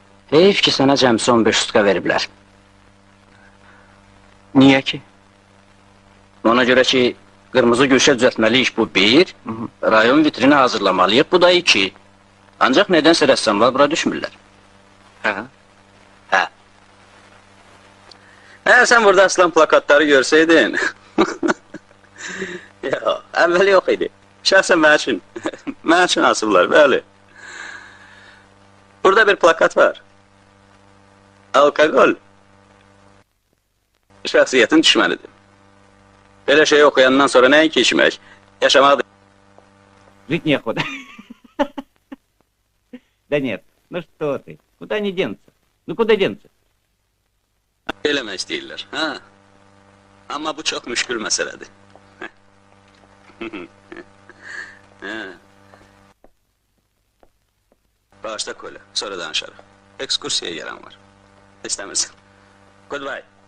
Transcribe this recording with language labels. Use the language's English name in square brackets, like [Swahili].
[Azerbaijani] Heyf ki, sənə cəmsi 15 sutka veriblər. Niyə ki? Ona görə ki, qırmızı gülşə düzəltməliyik bu bir, rayon vitrini hazırlamalıyıq bu da iki. Ancaq nədənsə rəssamlar bura düşmürlər. Hə? Hə. Eğer sen burada asılan plakatları görseydin... ya, əvvəli yox idi. Şəxsən mən üçün. Mən üçün asıblar, bəli. Burada bir plakat var. Alkogol. Şəxsiyyətin düşmənidir. Belə şey okuyandan sonra nəinki içmək, yaşamaq... [Russian] Жить неохота. Да нет, ну что ты, куда они денутся? Ну kуда денутся? [Azerbaijani] Eləmək istəyirlər, hə? Amma bu çox müşkül məsələdir. Bağışla Kola, sonra danışarıq. Ekskursiyaya gelen var. İstəmirsən. Goodbye.